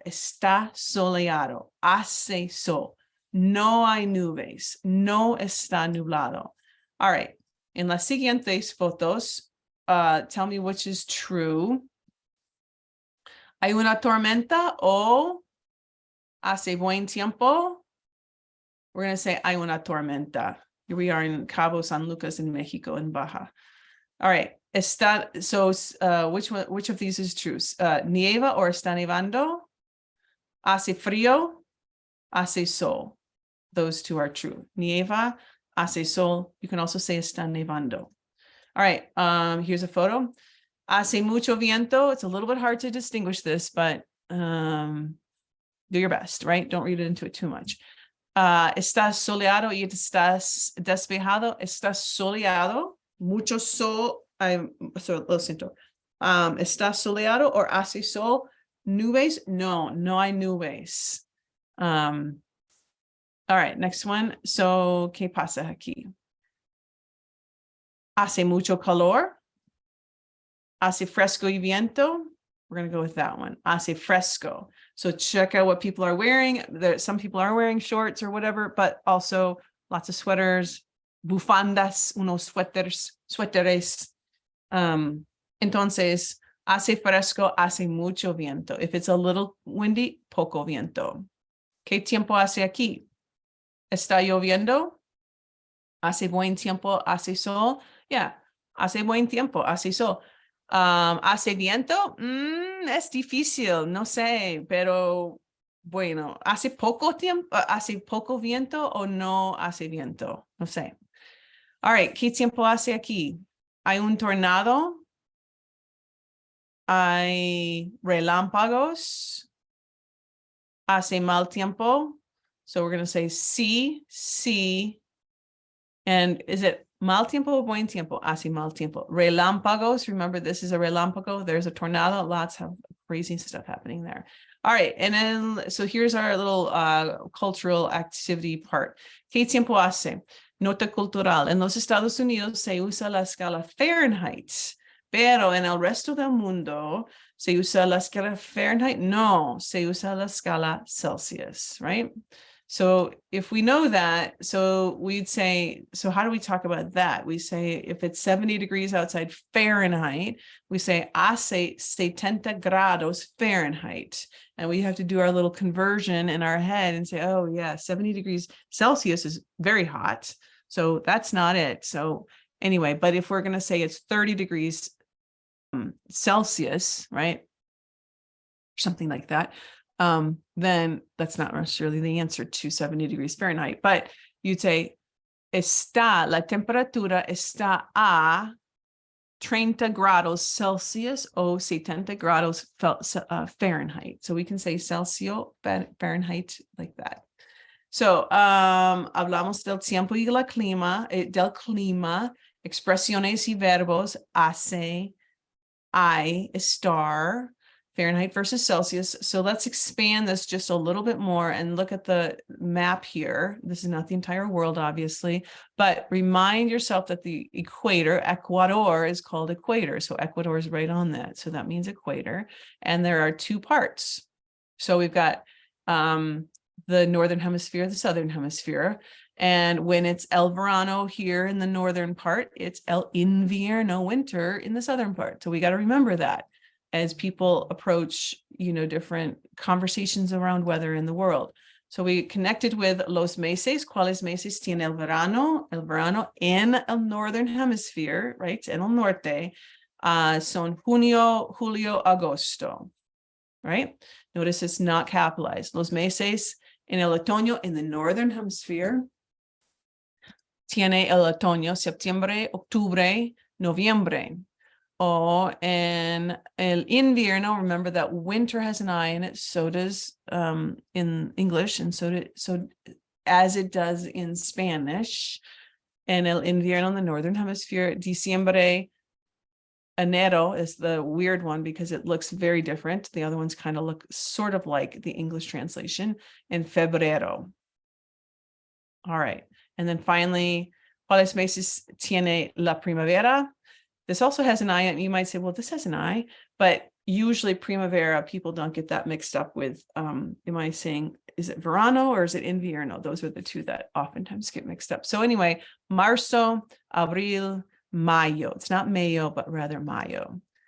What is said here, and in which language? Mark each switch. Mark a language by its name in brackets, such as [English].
[Spanish] Está soleado. Hace sol. No hay nubes. No está nublado. [English] All right. [Spanish] En las siguientes fotos, [English] tell me which is true. [Spanish] Hay una tormenta o hace buen tiempo. [English] We're going to say, [Spanish] hay una tormenta. [English] Here we are in Cabo San Lucas in Mexico, in Baja. All right. Está, so which of these is true? [Spanish] Nieva or está nevando? Hace frío, hace sol. [English] Those two are true. [Spanish] Nieva, hace sol. [English] You can also say [Spanish] está nevando. [English] All right. Here's a photo. [Spanish] Hace mucho viento. [English] It's a little bit hard to distinguish this, but do your best, right? Don't read it into it too much. [Spanish] Estás soleado y estás despejado. Estás soleado. Mucho sol. Lo siento. Estás soleado or hace sol. Nubes? No, no hay nubes. [English] All right, next one. [Spanish] So, ¿qué pasa aquí? Hace mucho calor. Hace fresco y viento. [English] We're going to go with that one. [Spanish] Hace fresco. [English] So check out what people are wearing. Some people are wearing shorts or whatever, but also lots of sweaters, [Spanish] bufandas, unos suéteres. Entonces, hace fresco, hace mucho viento. [English] If it's a little windy, [Spanish] poco viento. ¿Qué tiempo hace aquí? ¿Está lloviendo? ¿Hace buen tiempo? ¿Hace sol? Yeah, hace buen tiempo, hace sol. ¿Hace viento? Es difícil, no sé, pero bueno, ¿hace poco tiempo? ¿Hace poco viento o no hace viento? No sé. All right, ¿qué tiempo hace aquí? ¿Hay un tornado? ¿Hay relámpagos? ¿Hace mal tiempo? [English] So we're going to say sí, sí. And is it [Spanish] mal tiempo o buen tiempo? Hace mal tiempo. Relámpagos. [English] Remember, this is a relámpago. There's a tornado. Lots of crazy stuff happening there. All right. And then, so here's our little cultural activity part. [Spanish] ¿Qué tiempo hace? Nota cultural. En los Estados Unidos se usa la escala Fahrenheit, pero en el resto del mundo se usa la escala Fahrenheit. No, se usa la escala Celsius, right? [English] So if we know that, so we'd say, so how do we talk about that? We say if it's 70 degrees outside Fahrenheit, we say [Spanish] hace 70 grados Fahrenheit. [English] And we have to do our little conversion in our head and say, oh yeah, 70 degrees Celsius is very hot. So that's not it. So anyway, but if we're going to say it's 30 degrees Celsius, right? Something like that. Then that's not necessarily the answer to 70 degrees Fahrenheit, but you'd say, [Spanish] la temperatura está a 30 grados Celsius o 70 grados Fahrenheit. [English] So we can say Celsius, Fahrenheit, like that. [Spanish] So, hablamos del tiempo y del clima, expresiones y verbos, hace, hay, estar, Fahrenheit versus Celsius. [English] So let's expand this just a little bit more and look at the map here. This is not the entire world, obviously, but remind yourself that the equator, Ecuador, is called equator. So Ecuador is right on that. So that means equator. And there are two parts. So we've got the northern hemisphere, the southern hemisphere. And when it's el verano here in the northern part, it's el invierno, winter, in the southern part. So we got to remember that as people approach, different conversations around weather in the world. So we connected with los meses. [Spanish] ¿Cuáles meses tiene el verano? El verano en el northern hemisphere, right? En el norte, son junio, julio, agosto, right? [English] Notice it's not capitalized. [Spanish] Los meses en el otoño [English] in the northern hemisphere. [Spanish] Tiene el otoño, septiembre, octubre, noviembre. [English] Oh, and el invierno, remember that winter has an I in it, so does in English, and so as it does in Spanish. And el invierno in the northern hemisphere, diciembre, enero is the weird one because it looks very different. The other ones kind of look sort of like the English translation, and febrero. All right, and then finally, [Spanish] ¿cuáles meses tiene la primavera? [English] This also has an I, and you might say, well, this has an I, but usually primavera, people don't get that mixed up with, am I saying, is it verano or is it invierno? Those are the two that oftentimes get mixed up. So anyway, marzo, abril, mayo. It's not mayo, but rather mayo.